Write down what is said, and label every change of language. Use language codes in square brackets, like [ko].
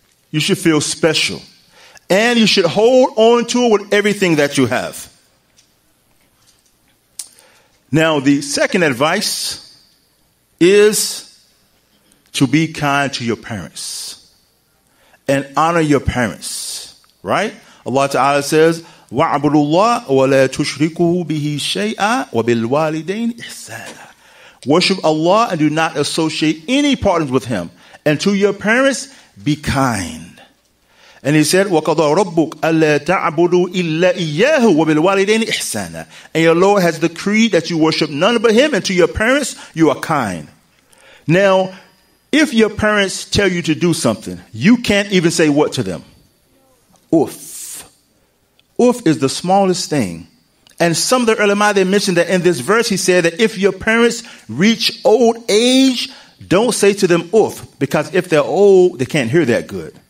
[en] You should feel special. And you should hold on to it with everything that you have. Now, the second advice is to be kind to your parents and honor your parents, right? Allah Ta'ala says, [ar] وَاعْبُدُوا اللَّهَ وَلَا تُشْرِكُوا بِهِ شَيْئًا وَبِالْوَالِدَيْنِ إِحْسَانًا. [en] Worship Allah and do not associate any partners with him. And to your parents, be kind. And he said, [ar] وَقَضَى رَبُّكَ أَلَّا تَعْبُدُوا إِلَّا إِيَّاهُ وَبِالْوَالِدَيْنِ إِحْسَانًا. [en] And your Lord has decreed that you worship none but him, and to your parents, you are kind. Now, if your parents tell you to do something, you can't even say what to them? Oof. Oof is the smallest thing. And some of the ulama, they mentioned that in this verse, he said that if your parents reach old age, don't say to them, oof, because if they're old, they can't hear that good.